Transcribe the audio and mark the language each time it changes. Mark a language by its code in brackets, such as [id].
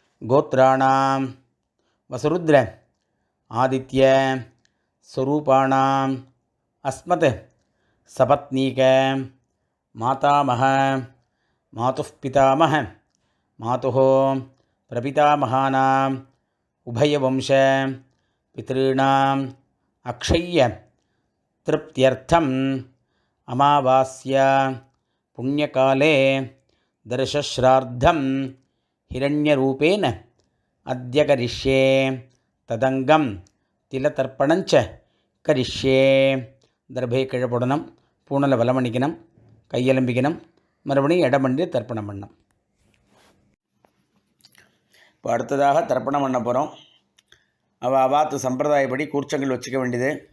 [sa] கோத்ராணாம் வசுருத்ர ஆதித்ய ஸ்வரூபாணாம் அஸ்மத் சபத்னீக மாதாமஹ மாதுஃ பிதாமஹ மாதுஹ பிரபிதாமகானாம் உபயவம்ச பித்ருணாம் அக்ஷய்ய திருப்தியர்த்தம் அமாவாஸ்யா புண்ணியகாலே தர்ஷஸ்ரார்த்தம் हिरण्यरूपेण अद्य करिष्ये तदङ्गं तिलतर्पणञ्च करिष्ये. [ta] தர்பை கீழே போடணும், பூணில் வலம் பண்ணிக்கணும், கையெலும்பிக்கணும், மறுபடியும் இடம் பண்ணி தர்ப்பணம் பண்ணணும். இப்போ அடுத்ததாக தர்ப்பணம் பண்ண போகிறோம். அவாத்து சம்பிரதாயப்படி கூர்ச்சங்கள் வச்சுக்க வேண்டியது.